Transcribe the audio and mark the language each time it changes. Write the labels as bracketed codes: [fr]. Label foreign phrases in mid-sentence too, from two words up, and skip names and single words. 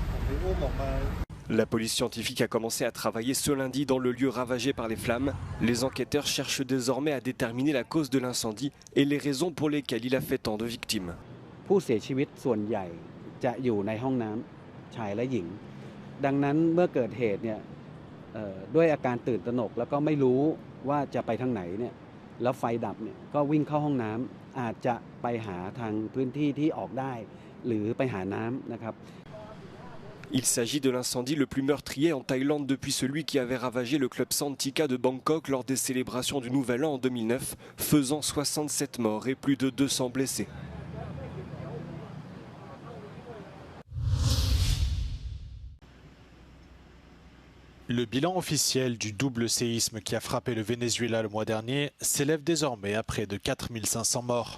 [fr] La police scientifique a commencé à travailler ce lundi dans le lieu ravagé par les flammes. Les enquêteurs cherchent désormais à déterminer la cause de l'incendie et les raisons pour lesquelles il a fait tant de victimes. [th] ผู้เสียชีวิตส่วนใหญ่จะอยู่ในห้องน้ำชายและหญิงดังนั้นเมื่อเกิดเหตุเนี่ยด้วยอาการตื่นตระหนกแล้วก็ไม่รู้ว่าจะไปทางไหนเนี่ยแล้วไฟดับเนี่ยก็วิ่งเข้าห้องน้ำอาจจะไปหาทางพื้นที่ที่ออกได้หรือไปหาน้ำนะครับ [fr] Il s'agit de l'incendie le plus meurtrier en Thaïlande depuis celui qui avait ravagé le club Santika de Bangkok lors des célébrations du Nouvel An en 2009, faisant 67 morts et plus de 200 blessés. Le bilan officiel du double séisme qui a frappé le Venezuela le mois dernier s'élève désormais à près de 4500 morts.